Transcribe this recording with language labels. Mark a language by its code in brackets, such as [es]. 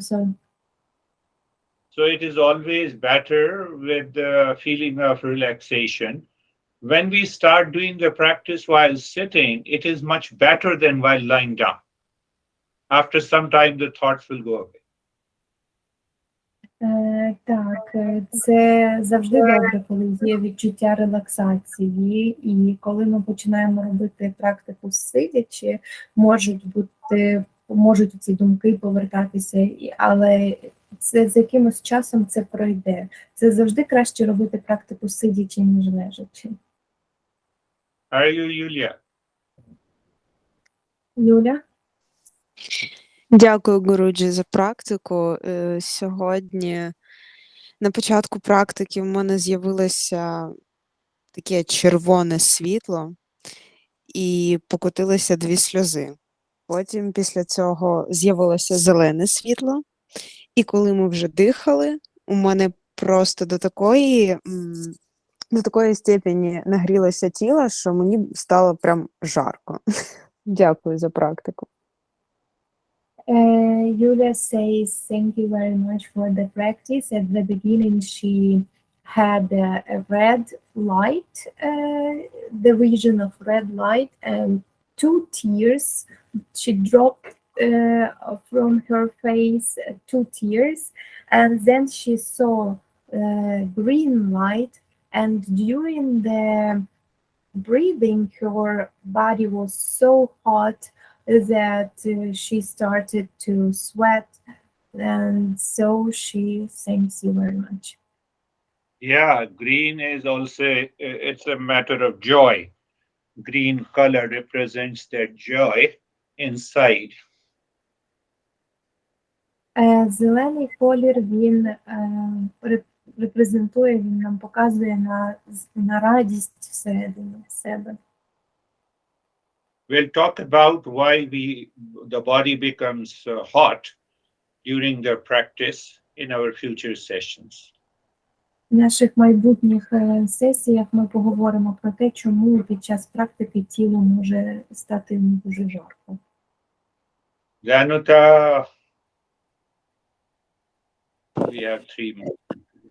[en] So it is always better with the feeling of relaxation. When we start doing the practice while sitting, it is much better than while lying down. After some time, the thoughts will go away. [uk] Так, це завжди добре, коли є відчуття релаксації, і коли ми починаємо робити практику сидячи, можуть ці думки повертатися, але це з якимось часом це пройде. Це завжди краще робити практику сидячи, ніж лежачи. [en] Are you, Yulia? [uk] Юля? Дякую, Гуруджі, за практику. Сьогодні на початку практики в мене з'явилося таке червоне світло і покотилися 2 сльози. Потім після цього з'явилося зелене світло, і коли ми вже дихали, у мене просто до такої степені нагрілося тіло, що мені стало прям жарко. Дякую за практику. [en] Yulia says, thank you very much for the practice. At the beginning, she had a red light, the vision of red light, and 2 tears. She dropped from her face 2 tears, and then she saw green light, and during the breathing, her body was so hot that she started to sweat, and so she thanks you very much. Yeah, green is also, it's a matter of joy. Green color represents that joy inside. [uk] Зелений колір, він репрезентує, він нам показує на радість всередині себе. [en] We'll talk about why the body becomes hot during the practice in our future sessions. [uk] В наших майбутніх сесіях ми поговоримо про те, чому під час практики тіло може стати дуже жарко. [en] Danuta, we have 3 minutes.